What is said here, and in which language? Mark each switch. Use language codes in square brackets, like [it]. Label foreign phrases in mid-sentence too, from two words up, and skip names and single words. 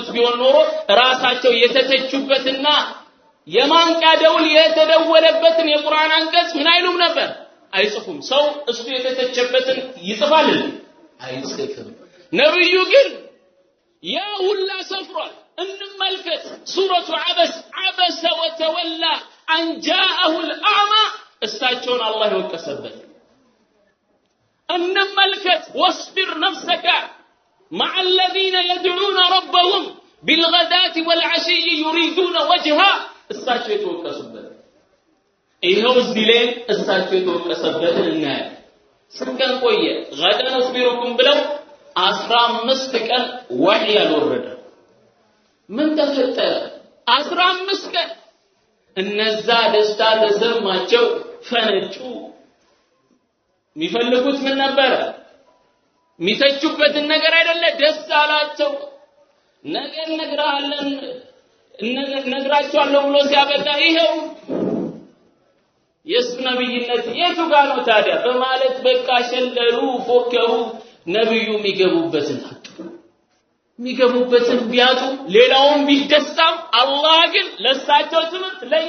[am] ቢሆን ኖሮ ራሳቸው የተተቹበትና የማንቂያ ደውል የተደወለበትን የቁርአን አንቀጽ ምን አይሉም ነበር አይጽፉም ሰው እሱ የተተቸበትን ይጽፋል አይጽፍም ነብዩ ግን ያ ሁላ ሰፍሯል እንመልከት [ar] سورة عبس وتولى أن جاءه الأعمى [am] እሳቸውን አላህ ይወቀሰበት እንመልከት [ar] واصبر نفسك مع الذين يدعون ربهم بالغداة والعشي يريدون وجهه [am] እሳቸው የተወቀሱበት ይሄው እዚህ ላይ እሳቸው የተወቀሰበትን እናያለን ስንቀን ቆየ [ar] غدا نصبركم [am] ብለው 15 ቀን ወህይ ያልወረደ ምን ተፈጠረ 15 ቀን እነዛ ደስታ ተሰማቸው ፈነጩ የሚፈልጉት ምን ነበር የሚተቹበትን ነገር አይደለ ደስ አላቸው ነገር ነግራቸዋለሁ ብሎ ሲያበቃ ይሄው የሱ ነብይነት የቱ ጋር ነው ታዲያ በማለት በቃ ሸለሉ ፎከሩ ነብዩ የሚገቡበትን ቢያጡ ሌላውን ቢደስታም አላህ ግን ለሳቸው ትምህርት